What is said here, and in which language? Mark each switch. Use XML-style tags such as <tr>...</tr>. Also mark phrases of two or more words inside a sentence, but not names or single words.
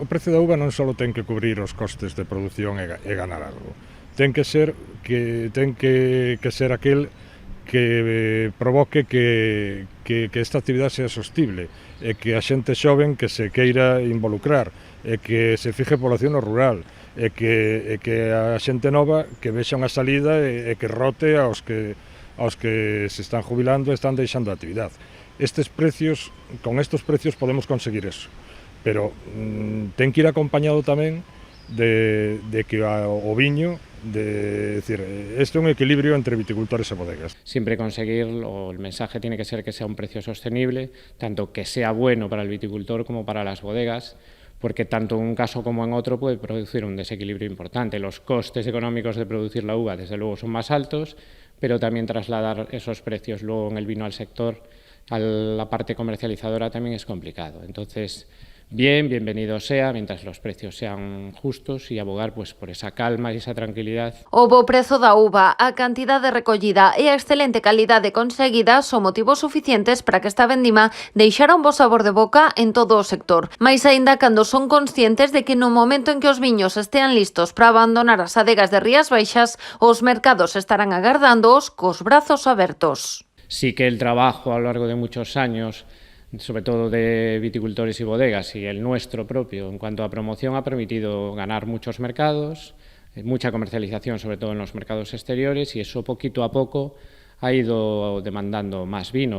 <gl>O precio da uva non só ten que cubrir os costes de produción e ganar algo, ten que ser aquel que provoque que esta actividade sea sostible e que a xente xoven que se queira involucrar e que se fije población no rural e que a xente nova que vexa unha salida e que rote aos que se están jubilando e están deixando a actividade. Con estes precios podemos conseguir eso, pero ten que ir acompañado tamén de que o viño, decir, este é un equilibrio entre viticultores e bodegas.</gl> <es>Siempre conseguir, el mensaje tiene que ser que sea un precio sostenible, tanto que sea bueno para el viticultor como para las bodegas, porque tanto en un caso como en otro puede producir un desequilibrio importante. Los costes económicos de producir la uva, desde luego, son más altos, pero también trasladar esos precios luego en el vino al sector, a la parte comercializadora, también es complicado. Entonces, bienvenido sea, mientras los precios sean justos, y abogar pues por esa calma y esa tranquilidad.</es> <gl>O bo prezo da uva, a cantidade recollida e a excelente calidade conseguida son motivos suficientes para que esta vendima deixara un bo sabor de boca en todo o sector. Mais aínda cando son conscientes de que no momento en que os viños estean listos para abandonar as adegas de Rías Baixas, os mercados estarán agardándoos cos brazos abertos.</gl> <es>Sí que el trabajo a lo largo de muchos años, sobre todo de viticultores y bodegas, y el nuestro propio en cuanto a promoción, ha permitido ganar muchos mercados, mucha comercialización, sobre todo en los mercados exteriores, y eso poquito a poco ha ido demandando más vino.</es>